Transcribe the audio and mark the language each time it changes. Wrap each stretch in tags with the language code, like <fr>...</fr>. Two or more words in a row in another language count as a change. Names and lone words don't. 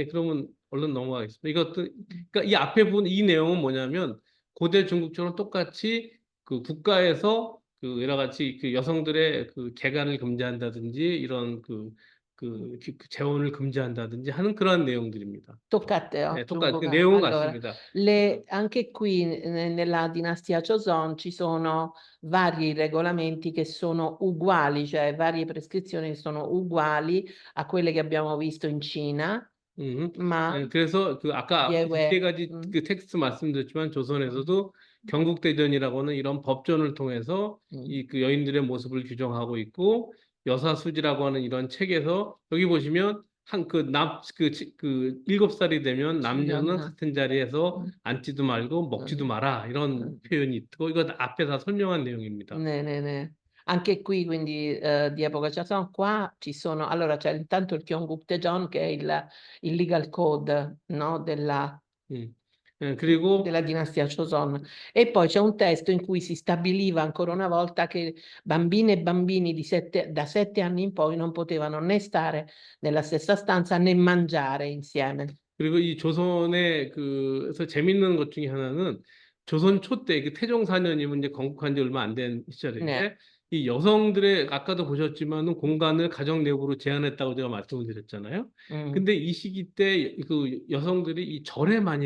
<ko>그러면 얼른 넘어가겠습니다. 이것도 그러니까 이 앞에 본 이 내용은 뭐냐면 고대 중국처럼 똑같이 그 국가에서 그 여러 가지 그 여성들의 그 개간을 금지한다든지 이런 그 재혼을 금지한다든지 하는 그러한 내용들입니다.</ko> <it>Toccate,</it> <ko>네, 똑같 그 Gianluca. 내용은</ko> <it>Allora,</it> <ko>같습니다.</ko> <it>anche qui nella dinastia Joseon ci sono vari regolamenti che sono uguali, cioè varie prescrizioni che sono uguali a quelle che abbiamo visto in Cina, ma</it> <ko>그래서 그 아까 예외. 세 가지 그 텍스트 말씀드렸지만 조선에서도 경국대전이라고는 이런 법전을 통해서 이 그 여인들의 모습을 규정하고 있고 여사수지라고 하는 이런 책에서 여기 보시면 그 7살이 되면 남녀는 Children. 같은 자리에서 Mm, 앉지도 말고 먹지도 mm, 마라 이런 mm. 표현이 있고 이거 앞에 다 설명한 내용입니다. Ne.</ko> <it>Anche qui, quindi, di epoca Joseon, qua ci sono, allora c'è intanto il Gyeongguk-daejeon che è il</it> <en>legal code,</en> <it>no,</it> <ko>음. 그리고</ko> <it>della dinastia Joseon, e poi c'è un testo in cui si stabiliva ancora una volta che bambine e bambini da 7 anni in poi non potevano né stare nella stessa stanza né mangiare insieme.</it> <ko>그리고 이 조선의 그래서 재밌는 것 중에 하나는 조선 초때 그 태종 4년이면 이제 건국한 지 얼마 안 된 Ne. 시절인데 이 여성들의 아까도 보셨지만은 공간을 가정 내부로 제한했다고 제가 말씀을 드렸잖아요. Mm. 근데 이 시기 때 그 여성들이 이 절에 많이</ko>